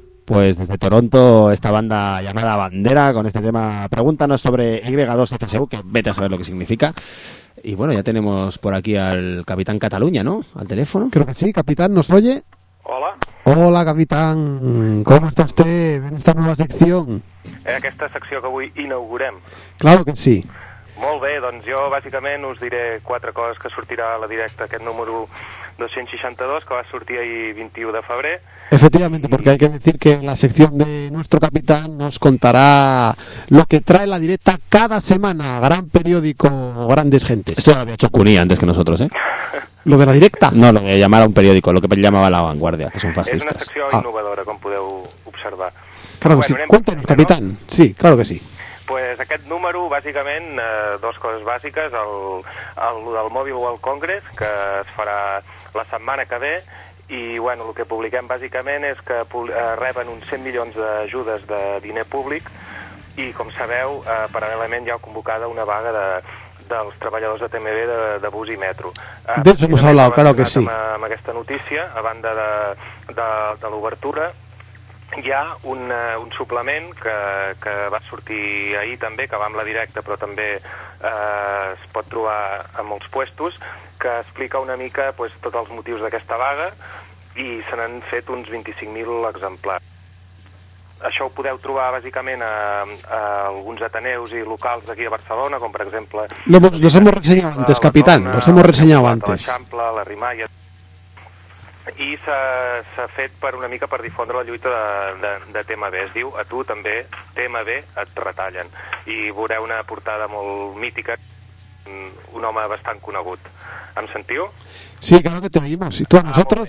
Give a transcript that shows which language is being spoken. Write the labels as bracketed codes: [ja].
[es] Pues desde Toronto, esta banda llamada Bandera, con este tema, pregúntanos sobre Y2FSU, que vete a saber lo que significa. Y bueno, ya tenemos por aquí al Capitán Cataluña, ¿no? Al teléfono. Creo que sí, Capitán, ¿nos oye? Hola. Hola, Capitán. ¿Cómo está usted en esta nueva sección? [ca] En aquesta secció que avui inaugurem. [es] Claro que sí. [ca] Molt bé, doncs jo bàsicament us diré quatre coses que sortirà a la directa, aquest número 262, que va sortir ahir 21 de febrer. [es] Efectivamente, porque hay que decir que en la sección de nuestro capitán nos contará lo que trae la directa cada semana, gran periódico, grandes gentes. Esto lo había hecho Cuní antes que nosotros, ¿eh? ¿Lo de la directa? No, lo de llamar a un periódico, lo que llamaba La Vanguardia, que son fascistas. Es una sección innovadora, como [ca] podeu observar. [es] Claro que bueno, sí. Cuéntenos, capitán. No? Sí, claro que sí. [ca] Pues aquest número, bàsicament, dos coses bàsiques, el Mobile World Congress, que es farà la setmana que ve, i bueno, el que publiquem bàsicament és que reben uns 100 milions d'ajudes de diner públic, i com sabeu, paral·lelament hi ha convocada una vaga dels treballadors de TMB de bus i metro. D'això hem parlat, clar que sí. Amb aquesta notícia, a banda de l'obertura, hi ha un suplement que va sortir ahir també, que va amb la directa, però també es pot trobar a molts puestos, que explica una mica pues, tots els motius d'aquesta vaga i se n'han fet uns 25.000 exemplars. Això ho podeu trobar bàsicament a alguns ateneus i locals d'aquí a Barcelona, com per exemple... [es] Los hemos reseñado antes, capitán, los hemos reseñado antes. [ca] L'Eixample, la Rimaia... I s'ha fet per una mica per difondre la lluita de TMB. Es diu, a tu també, TMB, et retallen. I veureu una portada molt mítica, un home bastant conegut. Em sentiu? [es] Sí, claro que te oímos. ¿Y tú a nosotros?